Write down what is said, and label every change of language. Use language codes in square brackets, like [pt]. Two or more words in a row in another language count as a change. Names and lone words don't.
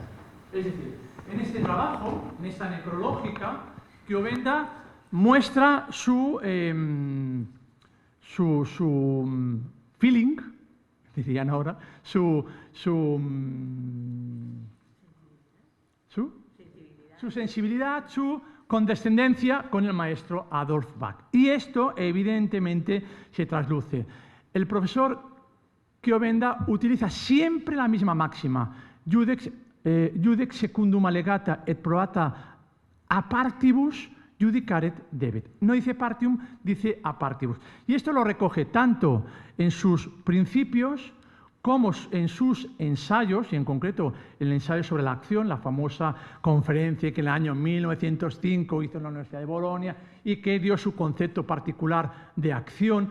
[es] Es decir, en este trabajo, en esta necrológica, Chiovenda muestra su feeling, dirían ahora, su sensibilidad, su condescendencia con el maestro Adolf Bach. Y esto, evidentemente, se trasluce. El profesor Chiovenda utiliza siempre la misma máxima, [la] judex secundum allegata et probata a partibus judicaret debet. [es] No dice partium, dice [la] a partibus. [es] Y esto lo recoge tanto en sus principios como en sus ensayos, y en concreto el ensayo sobre la acción, la famosa conferencia que en el año 1905 hizo en la Universidad de Bolonia y que dio su concepto particular de acción.